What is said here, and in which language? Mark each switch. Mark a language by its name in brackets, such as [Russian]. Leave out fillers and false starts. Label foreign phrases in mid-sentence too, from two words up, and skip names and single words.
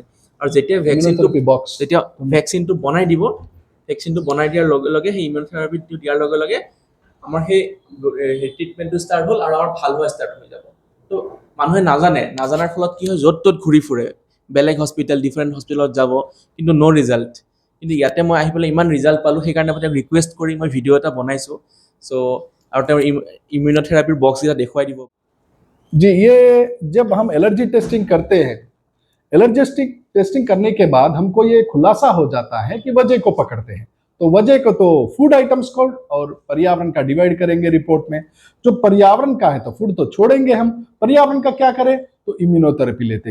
[Assamese] আৰু যেতিয়া ভেকচিনটো বনাই দিব, ভেকচিনটো বনাই দিয়াৰ লগে লগে সেই ইমিউনথেৰাপিটো দিয়াৰ লগে লগে আমাৰ সেই ট্ৰিটমেণ্টটো ষ্টাৰ্ট হ'ল আৰু আমাৰ ভাল হোৱা ষ্টাৰ্ট হৈ যাব। তো মানুহে নাজানাৰ ফলত কি হয়, য'ত ত'ত ঘূৰি ফুৰে, বেলেগ হস্পিটেল, [English] different hospital [Assamese] যাব, কিন্তু [English] no result. [Assamese] কিন্তু ইয়াতে মই আহি পেলাই ইমান ৰিজাল্ট পালোঁ, সেইকাৰণে মই তেওঁক ৰিকুৱেষ্ট কৰি মই ভিডিঅ' এটা বনাইছোঁ। চ' আৰু তেওঁৰ ইমিউনথেৰাপিৰ বক্সকেইটা দেখুৱাই দিব। [Hindi] जी, ये जब हम [English] allergy testing [Hindi] करते हैं, [English] allergy testing [Hindi] करने के बाद हमको ये खुलासा हो जाता है कि वजह को पकड़ते हैं। तो वजह को तो [English] food items [Hindi] को और पर्यावरण का डिवाइड करेंगे रिपोर्ट में। जो पर्यावरण का है तो फूड तो छोड़ेंगे हम, पर्यावरण का क्या करें तो इम्यूनोथेरेपी लेते हैं।